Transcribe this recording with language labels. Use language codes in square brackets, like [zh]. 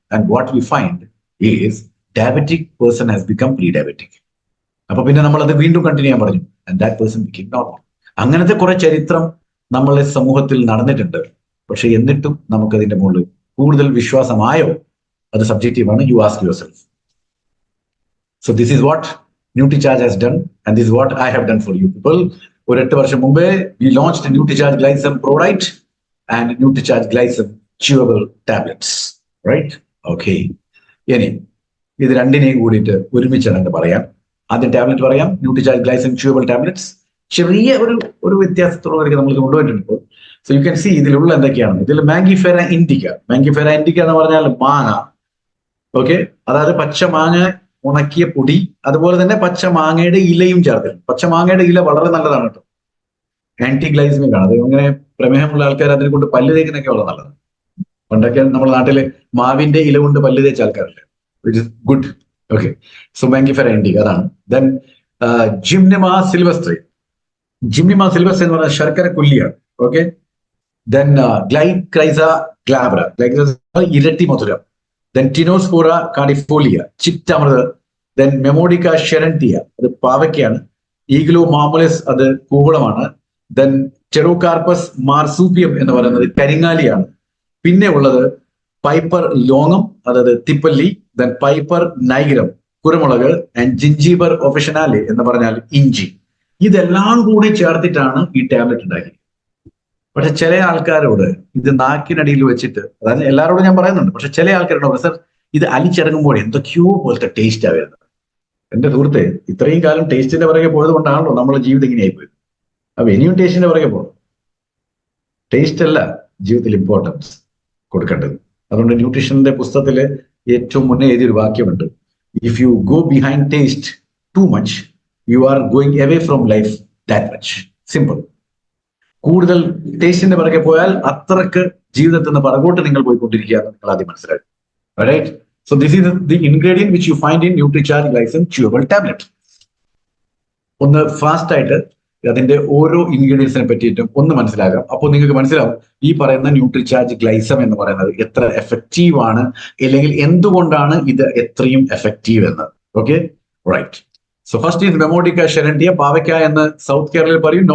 [en] And what we find is diabetic person has become pre diabetic. [ml] അപ്പൊ പിന്നെ നമ്മൾ അത് വീണ്ടും കണ്ടിന്യൂ ചെയ്യാൻ പറഞ്ഞു. [en] And that person become normal. [ml] അങ്ങനത്തെ കുറെ ചരിത്രം നമ്മളെ സമൂഹത്തിൽ നടന്നിട്ടുണ്ട്. പക്ഷെ എന്നിട്ടും നമുക്കതിന്റെ മുകളിൽ കൂടുതൽ വിശ്വാസമായോ? അത് സബ്ജക്റ്റീവാണ്. [en] You ask your self. So this is what NutriCharge has done, and this is what I have done for you people. [ml] ഒരു 8 വർഷം മുമ്പേ [en] we launched NutriCharge Glycem Pro-Rite and NutriCharge Glycem Chewable Tablets, right? Okay. [ml] ഇനി ഇത് രണ്ടിനെയും കൂടിയിട്ട് ഒരുമിച്ചാണ് പറയാം. ആദ്യം ടാബ്ലറ്റ് പറയാം, NutriCharge Glycem Chewable Tablets. ചെറിയ ഒരു വ്യത്യാസത്തോടെ നമ്മൾ കൊണ്ടുപോയിട്ടുണ്ട്. [en] so you can see [ml] ഇതിലുള്ള എന്തൊക്കെയാണ്. ഇതിൽ മാംഗിഫെറ ഇൻഡിക്ക എന്ന് പറഞ്ഞാൽ മാങ്ങ. ഓക്കെ, അതായത് പച്ച മാങ്ങ ഉണക്കിയ പൊടി, അതുപോലെ തന്നെ പച്ച മാങ്ങയുടെ ഇലയും ചേർത്തിട്ടുണ്ട്. പച്ച മാങ്ങയുടെ ഇല വളരെ നല്ലതാണ് കേട്ടോ, ആന്റി ഗ്ലൈസമിക് ആണ്. അത് ഇങ്ങനെ പ്രമേഹമുള്ള ആൾക്കാർ അതിനെ കൊണ്ട് പല്ല് തേക്കുന്നൊക്കെ വളരെ നല്ലതാണ്. പണ്ടൊക്കെ നമ്മുടെ നാട്ടില് മാവിന്റെ ഇല കൊണ്ട് പല്ല് തേച്ച ആൾക്കാരല്ലേ, [en] Which is good. [ml] Okay, so മാംഗിഫെറ Indica അതാണ്. ദെൻ ജിംനിമ സിൽവസ്ട്രി എന്ന് പറഞ്ഞാൽ ശർക്കര കൊല്ലിയാണ്. ഓക്കെ, ദെൻ ഗ്ലൈക്രൈസ ഗ്ലാബ്ര, ഇരട്ടി മധുരം. Then Tinospora cardifolia, ചിറ്റമൃത്. Then Memodica sharantia, അത് പാവയ്ക്കാണ്. ഈഗ്ലോ മാമുലസ്, അത് കൂവളമാണ്. Then Pterocarpus marsupium എന്ന് പറയുന്നത് കരിങ്ങാലിയാണ്. പിന്നെ ഉള്ളത് പൈപ്പർ ലോങ്ങം, അതായത് തിപ്പല്ലി. Then പൈപ്പർ നൈഗ്രം, കുരുമുളക്. ആൻഡ് ജിഞ്ചീബർ ഒഫിഷനാലെ എന്ന് പറഞ്ഞാൽ ഇഞ്ചി. ഇതെല്ലാം കൂടി ചേർത്തിട്ടാണ് ഈ ടാബ്ലറ്റ് ഉണ്ടാക്കിയത്. പക്ഷെ ചില ആൾക്കാരോട് ഇത് നാക്കിനടിയിൽ വെച്ചിട്ട്, അതായത് എല്ലാവരോടും ഞാൻ പറയുന്നുണ്ട്, പക്ഷെ ചില ആൾക്കാരോട് സർ ഇത് അലിച്ചിറങ്ങുമ്പോൾ എന്തൊക്കെയോ പോലത്തെ ടേസ്റ്റ് വരുന്നത്. എന്റെ സുഹൃത്തെ, ഇത്രയും കാലം ടേസ്റ്റിന്റെ പുറകെ പോയത് കൊണ്ടാണല്ലോ നമ്മുടെ ജീവിതം ഇങ്ങനെയായി പോയത്. അപ്പൊ ഇനിയും ടേസ്റ്റിന്റെ പുറകെ പോകണം. ടേസ്റ്റ് അല്ല ജീവിതത്തിൽ ഇമ്പോർട്ടൻസ് കൊടുക്കേണ്ടത്. അതുകൊണ്ട് ന്യൂട്രീഷന്റെ പുസ്തകത്തില് ഏറ്റവും മുന്നേ എഴുതിയൊരു വാക്യമുണ്ട്, [en] If you go behind taste too much, you are going away from life that much. Simple. [ml] കൂടുതൽ ടേസ്റ്റിന്റെ പിറകെ പോയാൽ അത്രക്ക് ജീവിതത്തിൽ നിന്ന് പുറകോട്ട് നിങ്ങൾ പോയിക്കൊണ്ടിരിക്കുക എന്ന് നിങ്ങൾ ആദ്യം മനസ്സിലാക്കി. [en] Right? So this is the ingredient which you find in NutriCharge Glycine chewable tablet. [ml] ഒന്ന് ഫാസ്റ്റ് ആയിട്ട് അതിന്റെ ഓരോ ഇൻഗ്രീഡിയൻസിനെ പറ്റിയിട്ടും ഒന്ന് മനസ്സിലാക്കാം. അപ്പോൾ നിങ്ങൾക്ക് മനസ്സിലാവും ഈ പറയുന്ന ന്യൂട്രിചാർജ് ഗ്ലൈസം എന്ന് പറയുന്നത് എത്ര എഫക്റ്റീവ് ആണ്, അല്ലെങ്കിൽ എന്തുകൊണ്ടാണ് ഇത് എത്രയും എഫക്റ്റീവ് എന്ന്. Okay, right. So first is മെമോഡിക്ക ഷെരന്റിയ, പാവയ്ക്ക എന്ന് സൗത്ത് കേരളയിൽ പറയും.